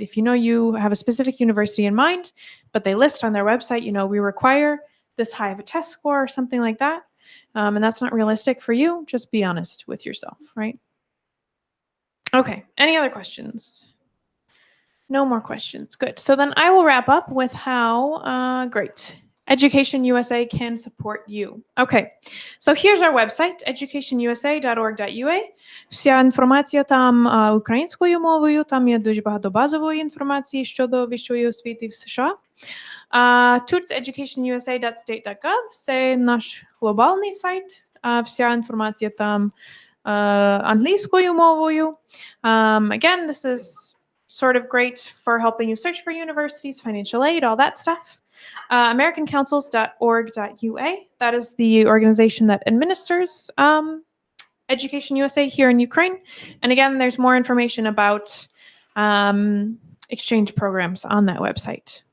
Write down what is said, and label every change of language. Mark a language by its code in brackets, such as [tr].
[en] If you know you have a specific university in mind, but they list on their website, we require this high of a test score or something like that, and that's not realistic for you, just be honest with yourself, right? Okay, any other questions? No more questions. Good. So then I will wrap up with how great Education USA can support you. Okay, so here's our website, educationusa.org.ua. [uk] Вся інформація там українською мовою, там є дуже багато базової інформації щодо вищої освіти в США. Тут educationusa.state.gov, це наш глобальний сайт, вся інформація там англійською мовою. [en] Again, this is sort of great for helping you search for universities, financial aid, all that stuff. AmericanCouncils.org.ua, that is the organization that administers Education USA here in Ukraine. And again, there's more information about exchange programs on that website.